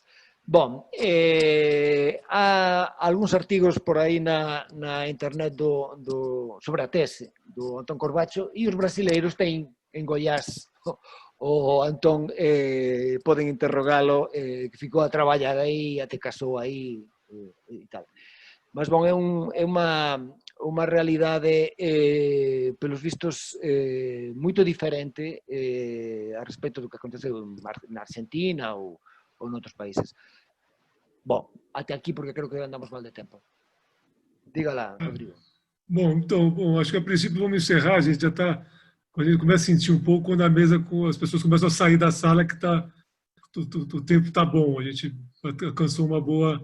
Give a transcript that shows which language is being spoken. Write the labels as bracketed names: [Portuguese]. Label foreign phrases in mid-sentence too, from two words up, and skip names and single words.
[Galician] Bom, há algúns artigos por aí na internet sobre a tese do Antón Corbacho e os brasileiros ten en Goiás o Antón poden interrogalo, que ficou a traballar aí, até casou aí e tal. Mas, bon, é unha realidade, [Portuguese] pelos vistos, [Galician] moito diferente a respecto do que aconteceu na Argentina ou noutros países. Bom, até aqui porque creo que andamos mal de tempo. [Portuguese] Diga lá, Rodrigo. Bom, então, acho que a princípio vamos encerrar, a gente já está a gente começa a sentir um pouco quando a mesa, as pessoas começam a sair da sala que o tempo está bom, a gente alcançou uma boa...